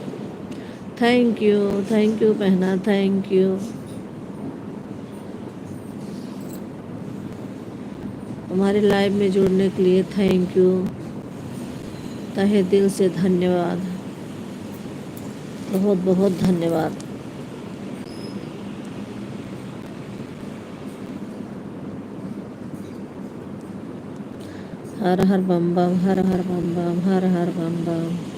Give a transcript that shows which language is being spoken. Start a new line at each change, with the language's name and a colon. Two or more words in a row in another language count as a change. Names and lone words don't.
English: thank you बहना, thank you।
Hindi: हमारे लाइव में जुड़ने के लिए
English: thank you,
Hindi: तहे दिल से धन्यवाद, बहुत बहुत धन्यवाद। हर हर बम बम, हर हर बम बम, हर हर बम बम।